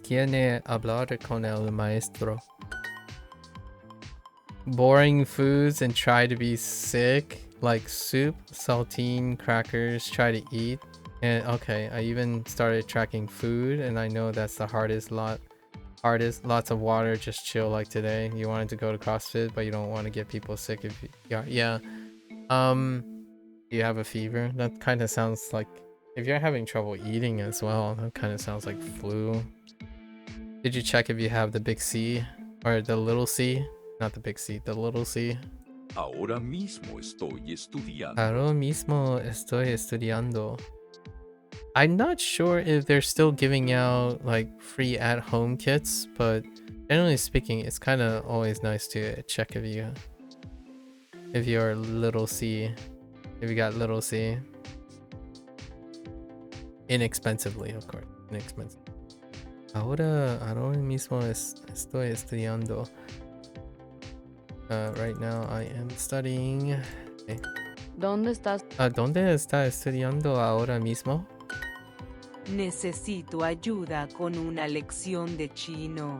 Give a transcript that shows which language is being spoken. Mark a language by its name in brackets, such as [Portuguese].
[Spanish] quieren hablar con el maestro. [English] Boring foods and try to be sick, like soup, saltine, crackers, try to eat. And okay, I even started tracking food, and I know that's the hardest. Lots of water, just chill like today. You wanted to go to CrossFit, but you don't want to get people sick if you, yeah. Do you have a fever? That kind of sounds like, if you're having trouble eating as well, that kind of sounds like flu. Did you check if you have the big C or the little C? Not the big C, the little C. [Spanish] Ahora mismo estoy estudiando. Ahora mismo estoy estudiando. [English] I'm not sure if they're still giving out like free at-home kits, but generally speaking, it's kind of always nice to check if you're little C, if you got little C. Inexpensively, of course, inexpensive. [Spanish] Ahora mismo estoy estudiando. [English] Right now I am studying. Okay. [Spanish] ¿Dónde estás? ¿Dónde está estudiando ahora mismo? Necesito ayuda con una lección de chino.